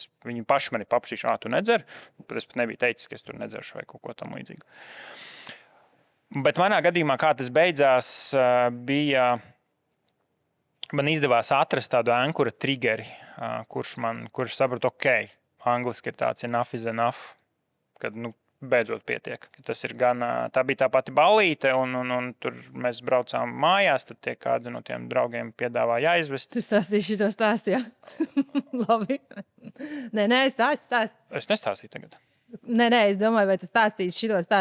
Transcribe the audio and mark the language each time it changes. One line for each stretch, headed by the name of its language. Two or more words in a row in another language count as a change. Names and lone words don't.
Latvian: Viņi paši mani paprasīja, tu nedzer? Bet es pat nebiju teicis, ka es tur nedzeršu vai kaut ko tam līdzīgu. Bet manā gadījumā, kā tas beidzās, bija... Man izdevās atrast tādu ankura triggeri, kurš sapratu, angliski ir tāds
English: enough is enough,
Latvian: kad beidzot pietiek. Tas ir gan, tā bija tā pati ballīte, un tur mēs braucām mājās, tad tie kādi no tiem draugiem piedāvāja aizvest. Tu stāstīji šito stāstu, jā? Labi. Nē, stāsti. Es nestāstīju tagad. Nē, es domāju, vai tu stāstīsi šito stāstu.